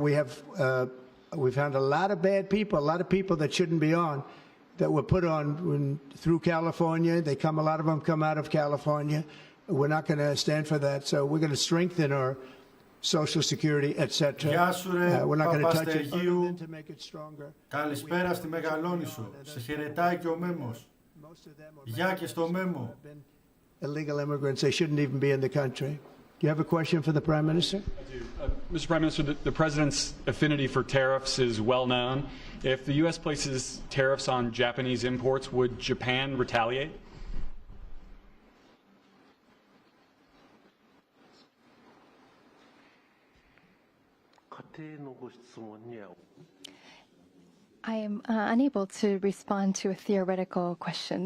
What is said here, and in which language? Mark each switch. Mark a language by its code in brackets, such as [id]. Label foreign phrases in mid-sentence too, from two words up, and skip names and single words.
[en] We've found a lot of bad people, a lot of people that shouldn't be on, that were put on through California. A lot of them come out of California. We're not going to stand for that. So we're going to strengthen our Social Security, etc. We're not going to touch it other than to make it stronger. [el] Καλησπέρα στη Μεγαλόνισσο. Σε χαιρετάει και ο Μέμος. Γεια και στο Μέμο. [en] Illegal immigrants, they shouldn't even be in the country. Do you have a question for the Prime Minister? I do. Mr. Prime Minister, the President's affinity for tariffs is well known. If the U.S. places tariffs on Japanese imports, would Japan retaliate? I am unable to respond to a theoretical question.